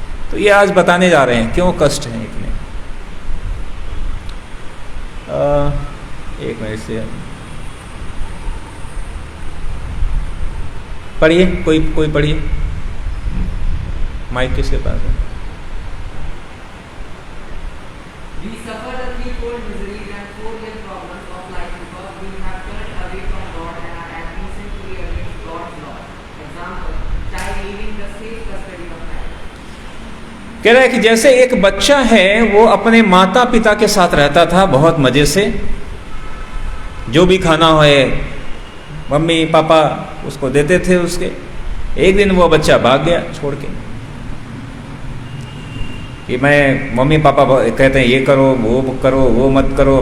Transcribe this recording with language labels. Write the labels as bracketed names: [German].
[Hindi] तो ये आज बताने जा रहे हैं क्यों कष्ट हैं इतने। एक मिनट से पढ़िए, कोई पढ़िए, माइक किसके पास है? [English] We suffer the threefold miseries and four-year problems of life because we have turned away from God and are acting sinfully against God's law. Example, child leaving the safe custody of parents. [Hindi] कह रहा है कि जैसे एक बच्चा है वो अपने माता पिता के साथ रहता था बहुत मजे से, जो भी खाना हो मम्मी पापा उसको देते थे उसके। एक दिन वो बच्चा भाग गया छोड़ के, कि मैं मम्मी पापा कहते हैं ये करो वो मत करो।